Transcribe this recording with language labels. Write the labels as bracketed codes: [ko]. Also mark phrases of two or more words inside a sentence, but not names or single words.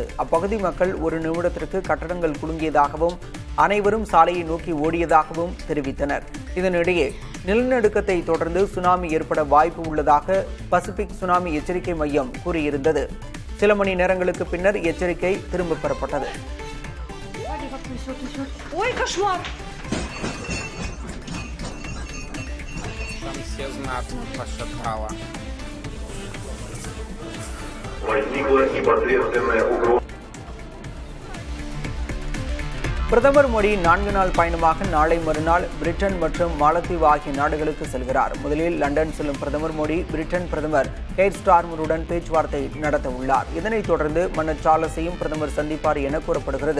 [ta] அப்பகுதி மக்கள் ஒரு நிமிடத்திற்கு கட்டடங்கள் குலுங்கியதாகவும் அனைவரும் சாலையை நோக்கி ஓடியதாகவும் தெரிவித்தனர். இதனிடையே நிலநடுக்கத்தை தொடர்ந்து சுனாமி ஏற்பட வாய்ப்பு உள்ளதாக பசிபிக் சுனாமி எச்சரிக்கை மையம் கூறியிருந்தது. சில மணி நேரங்களுக்கு பின்னர் எச்சரிக்கை திரும்பப் பெறப்பட்டது. [ru] Ой, кошмар! Там все знатно пошатало. Возникла непосредственная угроза. [ta] பிரதமர் மோடி 4 நாள் பயணமாக நாளை மறுநாள் பிரிட்டன் மற்றும் மாலத்தீவு ஆகிய நாடுகளுக்கு செல்கிறார். முதலில் லண்டன் செல்லும் பிரதமர் மோடி பிரிட்டன் பிரதமர் கேர் ஸ்டார்மருடன் பேச்சுவார்த்தை நடத்த உள்ளார். இதனைத் தொடர்ந்து மன்னர் சார்லஸையும் பிரதமர் சந்திப்பார் என கூறப்படுகிறது.